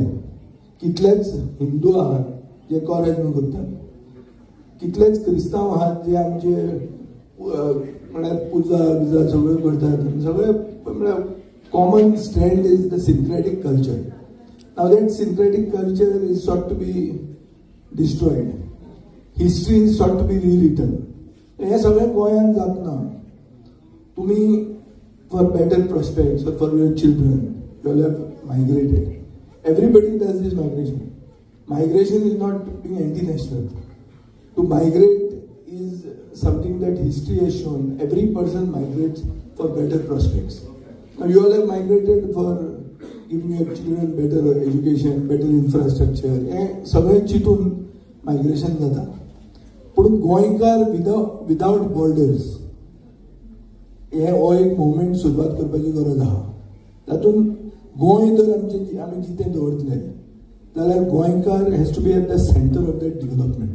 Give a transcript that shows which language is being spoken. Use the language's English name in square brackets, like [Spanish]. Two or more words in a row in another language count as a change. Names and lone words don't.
[Konkani] कितलेच हिंदू आहात जे कोरेजन करतात, कितलेच क्रिस्तांव आहात जे आमचे म्हळ्यार पुजा बिजा सगळ्यो करतात. आनी सगळे म्हळ्यार [English] common strand is the syncretic culture. now that syncretic culture is sought to be destroyed. history is sought to be rewritten. [Konkani] हे सगळें गोंयांत जातना तुमी [English] for better prospects or for your children you all have migrated. Everybody does this migration. Migration is not being anti-national. To migrate is something that history has shown. Every person migrates for better prospects. Now you all have migrated for giving your children better education, better infrastructure. [Konkani] हे सगळे चिंतून मायग्रेशन जाता. पूण गोंयकार [English] without borders [Konkani] हे हो एक मुवमेंट सुरवात करपाची गरज आहा. तातूंत गोंय जर आमी जितें दवरतले जाल्यार गोंयकार [English] has to be at the centre of that development.